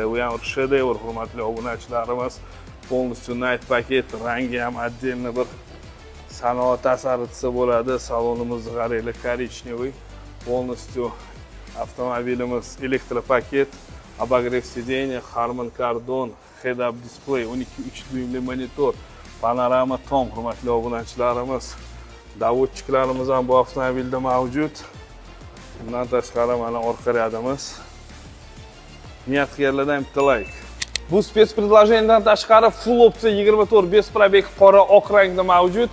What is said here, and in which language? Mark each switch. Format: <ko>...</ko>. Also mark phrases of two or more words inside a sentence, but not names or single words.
<uz>Bu ham shedevr, hurmatli obunachilarimiz. Полностью night paket, rangi ham отдельно bir sanoat asari desa bo'ladi. Salonimizni qaranglar, korичневый. Полностью avtomobilimiz elektropaket,</uz> <ru>обогрев сиденья,</ru> <uz>Harman Kardon,</uz> <en>head-up display,</en> <uz>12.3 dyumli monitor, panorama tom, hurmatli obunachilarimiz. Davodchiklarimiz ham bu avtomobilda mavjud. Bundan tashqari mana orqa radimiz. Niyat qilganlardan bitta like. Bu spets предложениyadan tashqari full opsiya 24</uz> <ru>без пробег</ru> <uz>qora oq rangda mavjud.</uz>